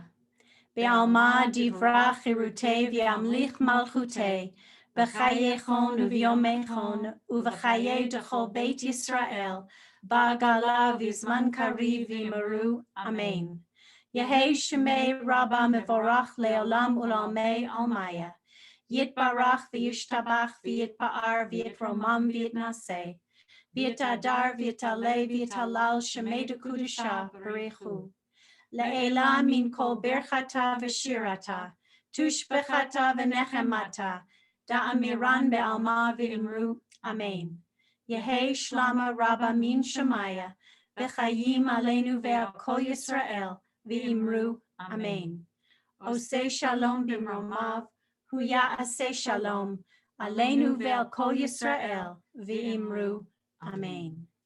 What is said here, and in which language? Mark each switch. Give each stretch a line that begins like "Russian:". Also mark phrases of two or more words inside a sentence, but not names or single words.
Aramaic: Be'alma divra chirutei v'yamlich malchutei. B'chayechon u'v'yomechon u'v'chayei d'chol Beit Yisrael. Ba'gala v'zman kariv v'yimaru. Amen. Yehei shemei Rabba mevorach le'olam u'lamei almaya. Yitbarach v'yishtabach v'yitpa'ar v'yitromam v'yitnaseh. V'yitadar v'yitalei v'yitalal shemei d'kudusha b'rechu. Le'ela min kol berchata v'shirata, tushbechata v'nechemata, da'amiran be'alma v'imru, amen. Yehei shlama rabba min shemaya, v'chayim aleinu ve'al kol Yisrael, v'imru, amen. Osei shalom b'mromav, hu ya'aseh shalom, aleinu ve'al kol Yisrael, v'imru, amen.